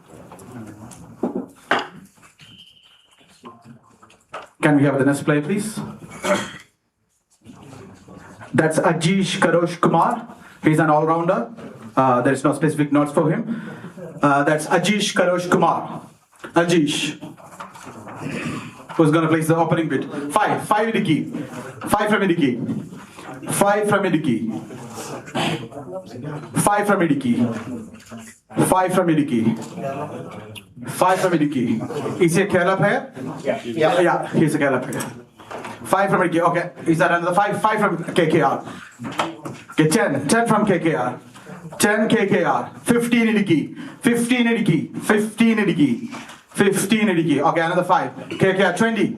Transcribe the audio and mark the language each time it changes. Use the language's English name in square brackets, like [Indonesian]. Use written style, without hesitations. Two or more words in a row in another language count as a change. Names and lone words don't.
[English] Can we have the next play, please? That's Ajish Karosh Kumar. He's an all-rounder. There is no specific notes for him. That's Ajish Karosh Kumar. Ajish. Who's going to place the opening bid? 5 Idiki. 5 from Idiki. 5 from Idiki. 5 from Idiki. 5 from Idiki. 5 from Idiki. Is he a Kerala player? Yeah, he's a Kerala player. 5 from Idiki. Okay, is that another 5? 5 from KKR. Okay, 10 from KKR. 10 KKR. 15 Idiki. 15 Idiki. 15 Idiki. 15 Idiki. Okay, another 5. KKR 20.